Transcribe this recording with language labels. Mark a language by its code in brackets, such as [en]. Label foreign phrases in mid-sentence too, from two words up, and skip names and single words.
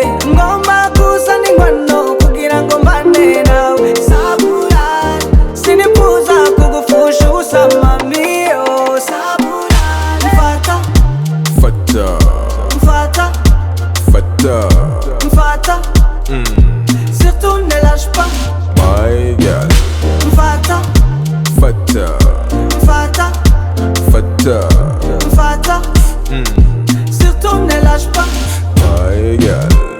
[rw] Ngomba kuzana inkwano kugira ngo mbane nawe, sabura sinifuza kugufusha ubusa mami, oh sabura. [fr] Mfata surtout ne lâche pas [en] My girl. [fr] Mfata surtout ne lâche pas [en] My girl.